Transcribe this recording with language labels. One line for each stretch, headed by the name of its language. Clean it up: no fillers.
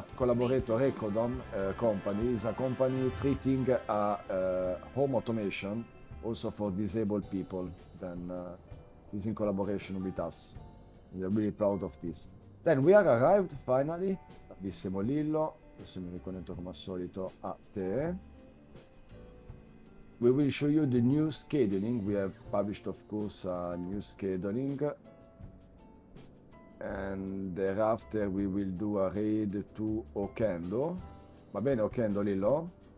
English: fares, collaborator rates Ecodom company. Is a company treating home automation also for disabled people. Then is in collaboration with us. We are really proud of this. Then we are arrived finally.
Italian: Bellissimo Lillo. Adesso mi riconnetto come al solito a te.
English: We will show you the new scheduling. We have published, of course, a new scheduling. And thereafter we will do a raid to Okendo.
Italian: Va bene Okendo, Lillo?